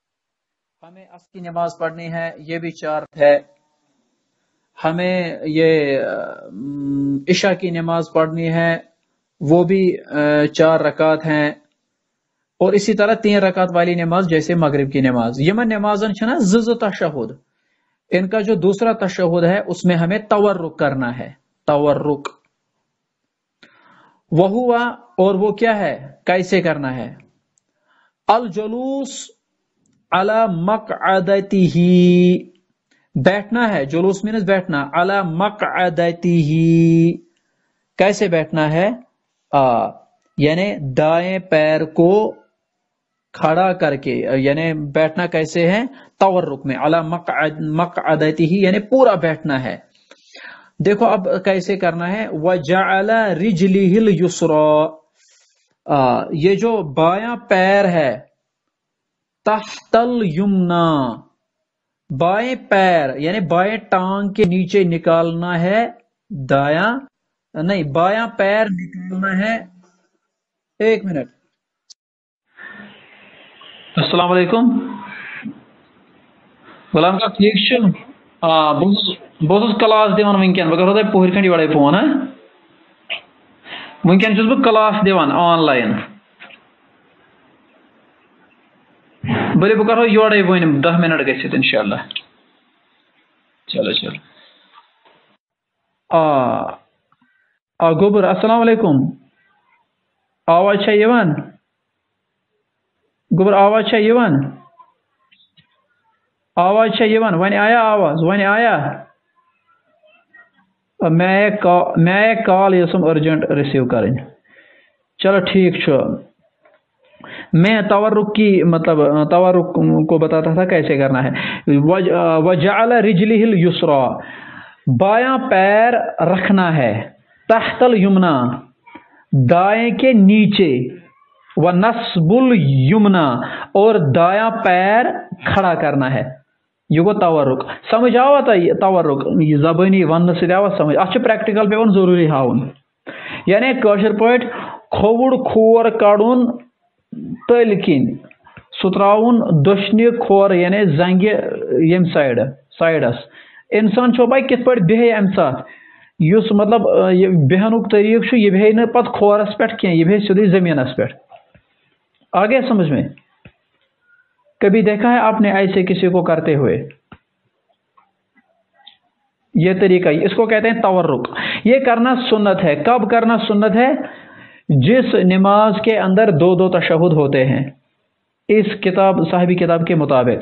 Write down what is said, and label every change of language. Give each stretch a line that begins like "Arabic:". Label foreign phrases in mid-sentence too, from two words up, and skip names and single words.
Urdu: ہمیں عصر کی نماز پڑھنی ہے یہ بھی 4 ہے. ہمیں یہ عشاء کی نماز پڑھنی ہے، وہ بھی 4 رکعت ہیں، اور اسی طرح 3 رکعت والی نماز جیسے مغرب کی نماز.
Kashmiri: یمن نمازن چھنا زز تشہد،
Urdu: ان کا جو دوسرا تشہد ہے اس میں ہمیں تورک کرنا ہے، تورک. وہوا، اور وہ کیا ہے، کیسے کرنا ہے؟
Arabic: الجلوس علی مقعدتہ،
Urdu: بیٹھنا ہے، جلوس مینس بیٹھنا،
Arabic: علی مقعدتہ،
Urdu: کیسے بیٹھنا ہے؟ یعنی دائیں پیر کو کھڑا کر کے، یعنی بیٹھنا کیسے ہے؟ تورک میں،
Arabic: علی مقعدتہ
Urdu: یعنی پورا بیٹھنا ہے. دیکھو اب کیسے کرنا ہے.
Arabic: وَجَعَلَ رِجْلِهِ الْيُسْرَى،
Urdu: یہ جو بایاں پیر ہے،
Arabic: تحت الیمنا،
Urdu: بائیں پیر یعنی بائیں ٹانگ کے نیچے نکالنا ہے، دایاں نہیں، بایاں پیر نکالنا ہے. ایک منٹ.
Arabic: السلام علیکم
Kashmiri: غلام کا ٹھیک چھو؟ بہت کلاس دِوان ونکین، بہٕ کرہو تۄہہِ پوہر کھنڈ یورے فون. ونکین چھُس بہٕ کلاس دِوان آن لائن. بلے بہٕ کرہو یورے وۄنۍ 10 منٹ گٔژھِتھ انشاءاللہ.
Urdu: چلو چلو.
Kashmiri: گوبر
Arabic: السلام علیکم،
Kashmiri: آواز چھا یوان؟ گوبر آواز چھا یوان؟ آواز چھا یوان؟ وۄنۍ آیا آواز؟ وۄنۍ آیا؟
Urdu: میں ایک کال یسم ارجنٹ ریسیو کریں.
Kashmiri: چلو ٹھیک چھو.
Urdu: میں تورک کی مطلب تورک کو بتاتا تھا کیسے کرنا ہے.
Arabic: وجعل رجلہ الیسرا،
Urdu: بایاں پیر رکھنا ہے،
Arabic: تحت الیمنا،
Urdu: دائیں کے نیچے،
Arabic: ونصب الیمنا،
Urdu: اور دایاں پیر کھڑا کرنا ہے.
Kashmiri: یہ گو تورک. سمجھ آوا تورک زبانی ون سے آوا سمجھ؟ اتھ پریکٹیکل پیون ضروری ہاؤن. یعنی کاشر پٲٹھۍ کھووُر کھور کڑُن تٔلۍ کِنۍ، سُہ تراوُن دٔچھنہِ کھور یعنی زنگہِ ییٚمہِ سایڈس. انسان چھو پاے کِتھ پٲٹھۍ بیہہِ امہِ ساتہٕ، یُس مطلب بیہنُک طریقہٕ چھُ، یہِ بیہہِ نہٕ پتہٕ کھورس پٮ۪ٹھ کینٛہہ، یہِ بیہہِ سیودٕے زٔمیٖنس پٮ۪ٹھ.
Urdu: آ گیا سمجھ میں؟ کبھی دیکھا ہے آپ نے ایسے کسی کو کرتے ہوئے؟ یہ طریقہ، اس کو کہتے ہیں تورک. یہ کرنا سنت ہے. کب کرنا سنت ہے؟ جس نماز کے اندر 2 تشہد ہوتے ہیں، اس کتاب صاحبی کتاب کے مطابق.